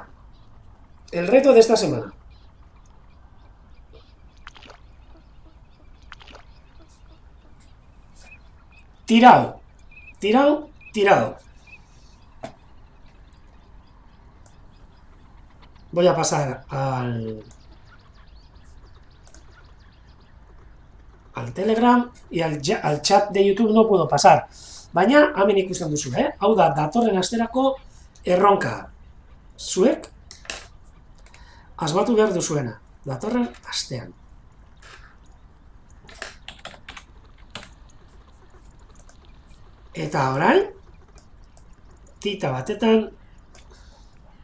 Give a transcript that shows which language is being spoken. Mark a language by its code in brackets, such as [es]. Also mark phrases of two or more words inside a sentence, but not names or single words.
[es] El reto de esta semana. Tirado. Voy a pasar al Telegram y al chat de YouTube no puedo pasar. [eu] Baina, hemen ikusten duzu, Hau da, datorren asterako erronka. Zuek asmatu behar duzuena. Datorren astean. Eta orain, tita batetan...